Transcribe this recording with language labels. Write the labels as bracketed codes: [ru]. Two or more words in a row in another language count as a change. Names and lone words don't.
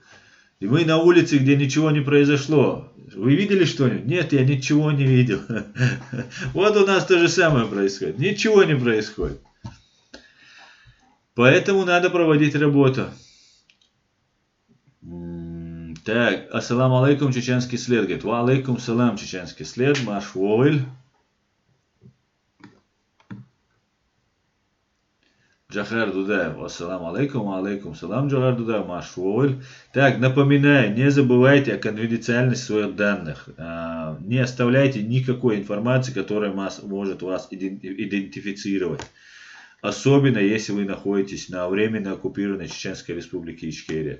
[ru] И мы на улице, где ничего не произошло. Вы видели что-нибудь? Нет, я ничего не видел. Вот у нас то же самое происходит. Ничего не происходит. Поэтому надо проводить работу. Так, [ar] السلام عليكم, [ru] чеченский след. Говорит, [ar] وعليكم السلام, [ru] чеченский след. Маш Вовель. Джахар Дудаев, [ar] السلام عليكم، وعليكم السلام, [ru] Джахар Дудаев, Маш Вовель. Так, напоминаю, не забывайте о конфиденциальности своих данных. Не оставляйте никакой информации, которая может вас идентифицировать. Особенно, если вы находитесь на временно оккупированной Чеченской Республике Ичкерия.